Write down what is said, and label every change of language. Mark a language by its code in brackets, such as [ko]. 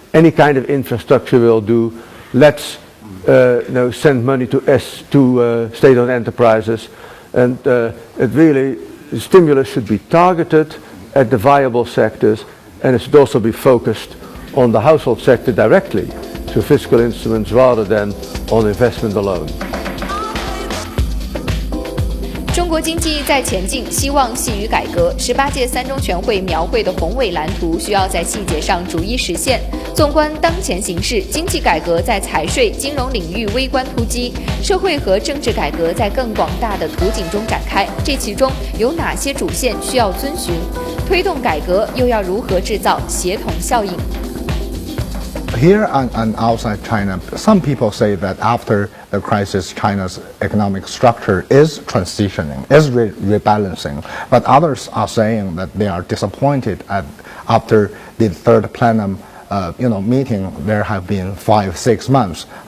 [en] Any kind of infrastructure will do. Let's send money to state-owned enterprises, and the stimulus should be targeted at the viable sectors, and it should also be focused on the household sector directly through fiscal instruments rather than on investment alone. [zh] 中国经济在前进，希望系于改革。18届三中全会描绘的宏伟蓝图，需要在细节上逐一实现。纵观当前形势，经济改革在财税、金融领域微观突击，社会和政治改革在更广大的图景中展开。这其中有哪些主线需要遵循？推动改革又要如何制造协同效应？ [en] Here and outside China, some people say that after the crisis, China's economic structure is transitioning, is rebalancing. But others are saying that they are disappointed after the third plenum, meeting. There have been 5-6 months